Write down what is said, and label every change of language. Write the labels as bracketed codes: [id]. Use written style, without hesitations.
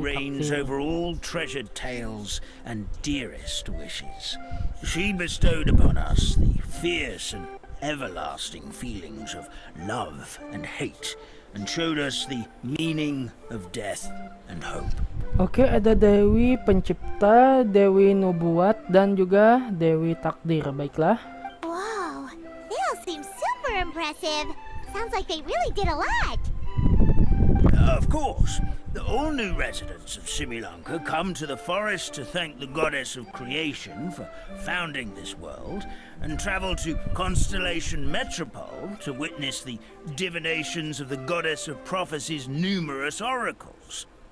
[en] reigns [id] Takdir. [en] over all treasured tales and dearest wishes. She bestowed upon us the fierce and everlasting feelings of love and hate, and showed us the meaning of death and hope. [id] Oke, ada Dewi Pencipta, Dewi Nubuat, dan juga Dewi Takdir. Baiklah. [en] Whoa, they all seem super impressive. Sounds like they really did a lot. Of course, all new residents of Simulanka come to the forest to thank the goddess of creation for founding this world, and travel to Constellation Metropole to witness the divinations of the goddess of prophecy's numerous oracles.